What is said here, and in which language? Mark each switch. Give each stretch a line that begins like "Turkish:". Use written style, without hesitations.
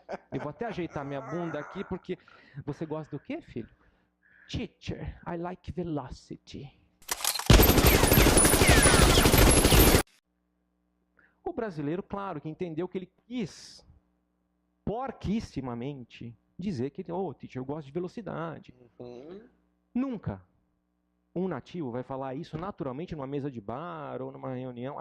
Portuguese: Eu vou até ajeitar minha bunda aqui, porque você gosta do quê, filho?
English: Teacher, I like velocity.
Portuguese: O brasileiro, claro, que entendeu que ele quis, porquissimamente, dizer que, oh, teacher, eu gosto de velocidade. Nunca um nativo vai falar isso naturalmente numa mesa de bar ou numa reunião.